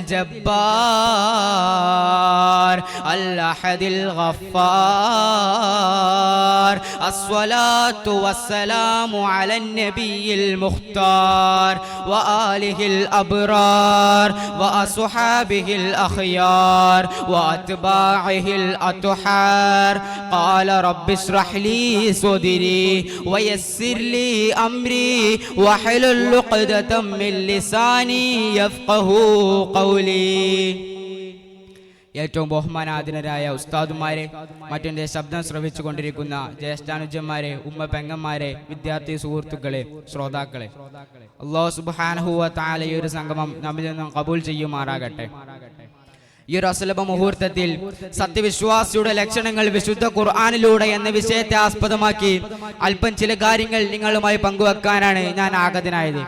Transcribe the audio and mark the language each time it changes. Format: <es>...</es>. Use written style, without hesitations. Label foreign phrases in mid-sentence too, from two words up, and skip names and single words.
<ar>الجبار الأحد الغفار الصلاة والسلام على النبي المختار وآله الأبرار وأصحابه الأخيار وأتباعه الأطهار. قال رب اشرح لي صدري ويسر لي أمري واحلل عقدة من لساني يفقهوا قولي.</ar> <ml>ഏറ്റവും ബഹുമാനാധീനരായ ഉസ്താദുമാരെ, മറ്റെൻ്റെ ശബ്ദം ശ്രവിച്ചുകൊണ്ടിരിക്കുന്ന ജ്യേഷ്ഠാനുജന്മാരെ, ഉമ്മ പെങ്ങന്മാരെ, വിദ്യാർത്ഥി സുഹൃത്തുക്കളെ, ശ്രോതാക്കളെ,</ml> <ar>الله سبحانه وتعالى</ar> <ml>ഈ ഒരു സംഗമം നമ്മിൽ നിന്നും കബൂൽ ചെയ്യുമാറാകട്ടെ. ഈ ഒരു അസുലഭ മുഹൂർത്തത്തിൽ സത്യവിശ്വാസിയുടെ ലക്ഷണങ്ങൾ വിശുദ്ധ ഖുർആനിലൂടെ എന്ന വിഷയത്തെ ആസ്പദമാക്കി അല്പം ചില കാര്യങ്ങൾ നിങ്ങളുമായി പങ്കുവെക്കാനാണ് ഞാൻ ആഗതനായത്.</ml>